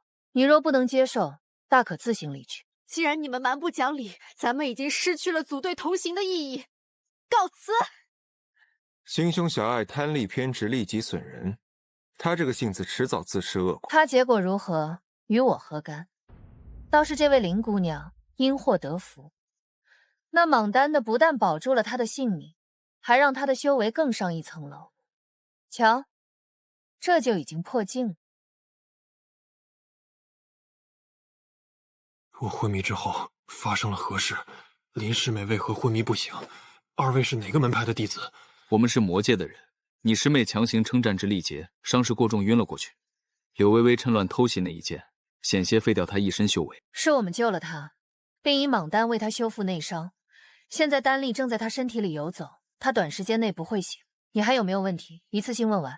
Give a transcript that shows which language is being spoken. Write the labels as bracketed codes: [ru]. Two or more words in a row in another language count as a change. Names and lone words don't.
[zh] 你若不能接受，大可自行離去。既然你們蠻不講理，咱們已經失去了組隊同行的意義。告辭。心胸狹隘、貪利偏執、利己損人，他這個性子遲早自食惡果。他結果如何，與我何干？倒是這位林姑娘因禍得福，那蟒丹的不但保住了她的性命，還讓她的修為更上一層樓。瞧，這就已經破鏡了。我昏迷之後發生了何事？林師妹為何昏迷不醒？二位是哪個門派的弟子？我們是魔界的人。你師妹強行稱戰至力竭，傷勢過重暈了過去。柳微微趁亂偷襲那一劍，險些廢掉她一身修為。是我們救了她，並以蟒丹為她修復內傷。現在丹力正在她身體裡游走，她短時間內不會醒。你還有沒有問題？一次性問完。